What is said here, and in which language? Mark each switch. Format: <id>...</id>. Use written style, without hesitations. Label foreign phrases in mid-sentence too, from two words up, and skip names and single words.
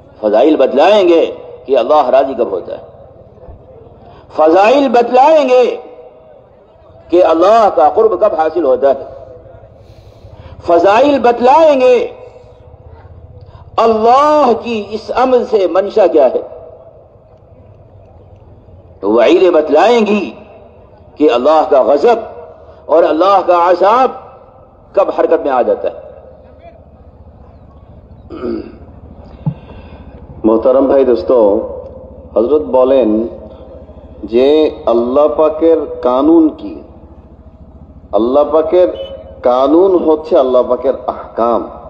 <ur>فضائل بتلائیں گے کہ اللہ راضی کب ہوتا ہے، فضائل بتلائیں گے کہ اللہ کا قرب کب حاصل ہوتا ہے، فضائل بتلائیں گے اللہ کی اس عمل سے منشا کیا ہے، وعیدیں بتلائیں گی کہ اللہ کا غضب اور اللہ کا عذاب کب حرکت میں آ جاتا ہے۔</ur> <bn>মোহতারাম ভাই দোস্ত, হযরত বলেন যে আল্লাহ পাকের কানুন কি? আল্লাহ পাকের কানুন হচ্ছে আল্লাহ পাকের আহকাম।</bn>